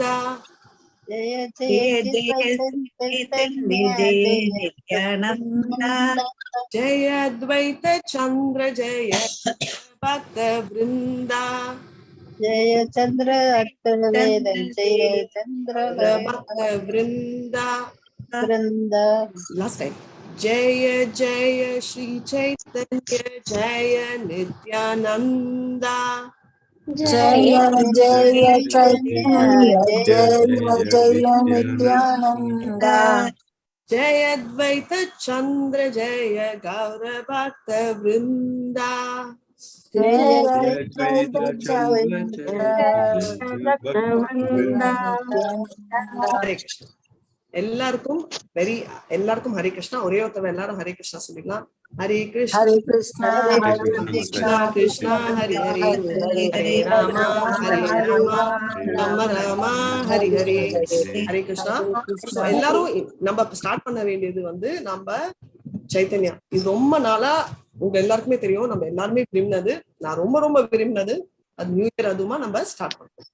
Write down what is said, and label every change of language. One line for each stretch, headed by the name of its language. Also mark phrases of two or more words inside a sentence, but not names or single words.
Hindi: जय जय चैतन्य जय नित्यानंद जय अद्वैत चंद्र जय भक्त वृंदा. जय चंद्र अट्टवेदन जय चंद्र भक्त वृंदा.
English: last time.
Hindi: जय जय श्री चैतन्य जय नित्यानंद जय जय चैतन्य जय जय नित्यानंद जय अद्वैत चंद्र जय गौर भक्त वृंदा. जय अद्वैत चंद्र भक्त वृंदा. हरे कृष्ण.
Tamil: எல்லாருக்கும் ஹரே கிருஷ்ணா. ஒரே ஒருத்தவங்க எல்லாரும் ஹரே கிருஷ்ணா சொல்லிக்கலாம். ஹரே கிருஷ்ணா
Hindi: हरे कृष्णा
Tamil: கிருஷ்ணா கிருஷ்ணா ஹரி ஹரி ஹரே ராமா ராம ராமா ஹரி ஹரி ஹரே கிருஷ்ணா. எல்லாரும் நம்ம ஸ்டார்ட் பண்ண வேண்டியது நம்ம சைத்தன்யா. இது ரொம்ப நாளா உங்க எல்லாருக்குமே தெரியும், நம்ம எல்லாருமே விரும்பினது, நான் ரொம்ப ரொம்ப விரும்பினது அது
English: new year
Tamil: அதுமா நம்ம ஸ்டார்ட் பண்ணுவோம்.